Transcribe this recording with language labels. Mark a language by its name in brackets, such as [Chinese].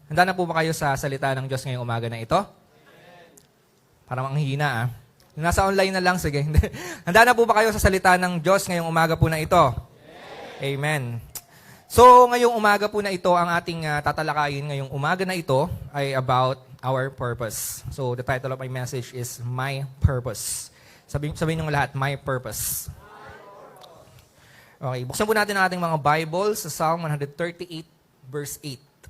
[Filipino] Handa na po ba kayo sa salita ng Diyos ngayong umaga na ito? Parang ang hina, Nasa online na lang, sige. Handa na po ba kayo sa salita ng Diyos ngayong umaga po na ito? Amen. So, ngayong umaga po na ito, ang ating tatalakayin ngayong umaga na ito ay [English] about our purpose. So, the title of my message is My Purpose. [Filipino] Sabihin nyo lahat, My Purpose. Okay, buksan po natin ang ating mga Bible sa Psalm 138, verse 8.